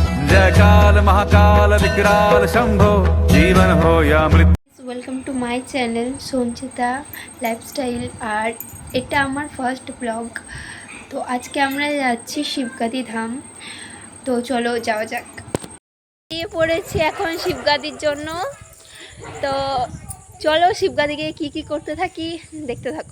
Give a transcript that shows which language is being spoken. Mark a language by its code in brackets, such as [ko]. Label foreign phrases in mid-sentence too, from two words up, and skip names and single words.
[hi] जय काल महाकाल विकराल शंभो जीवन हो या मृत्यु। [en] Welcome to my channel Sanchita Lifestyle. [bn] আর এটা আমার [en] first blog. [bn] তো আজকে আমরা যাচ্ছি শিবগাদি ধাম। তো চলো যাওয়া যাক। বেরিয়ে পড়েছি এখন শিবগাদির জন্য। তো চলো শিবগাদি গিয়ে কী করতে থাকি দেখতে থাকো।